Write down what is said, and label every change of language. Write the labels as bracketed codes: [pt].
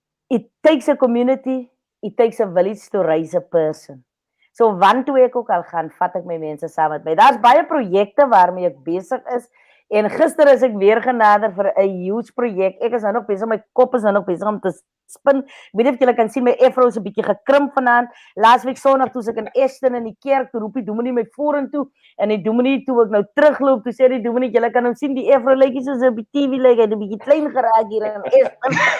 [en] It takes a community, it takes a village to raise a person. [af] So wanneer ek ook al gaan, vat ek my mense saam met my. Daar's baie projekte waarmee ek besig is. En gister is ek weer genader vir 'n huge projek. Ek is nou nog besig, my kop is nou nog besig om te spin. Ek weet nie of julle kan sien, my afro is 'n bietjie gekrimp vanaand. Laasweek Sondag toe ek in Ashton in die kerk, toe roep die dominee my vorentoe en die dominee toe ek nou terugloop, toe sê die dominee, julle kan hom sien, die afro lyk soos 'n TV lyk, hy het 'n bietjie klein geraak hier in Ashton.